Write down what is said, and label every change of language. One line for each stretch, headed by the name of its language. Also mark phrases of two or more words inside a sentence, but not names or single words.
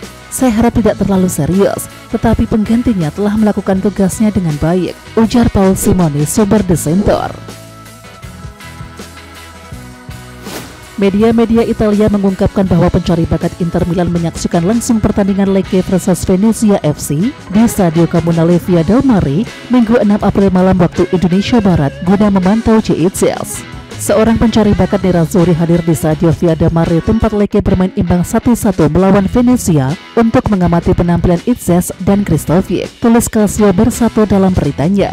Indonesian: Saya harap tidak terlalu serius, tetapi penggantinya telah melakukan tugasnya dengan baik, ujar Paul Simonis, sumber The Center. Media-media Italia mengungkapkan bahwa pencari bakat Inter Milan menyaksikan langsung pertandingan Lecce versus Venezia FC di Stadio Comunale Via del Mare Minggu 6 April malam waktu Indonesia Barat guna memantau JITS. Seorang pencari bakat Nerazzurri hadir di Stadio Via del Mare tempat Lecce bermain imbang 1-1 melawan Venezia untuk mengamati penampilan Itzes dan Kristovic, tulis Calcio Mercato dalam beritanya.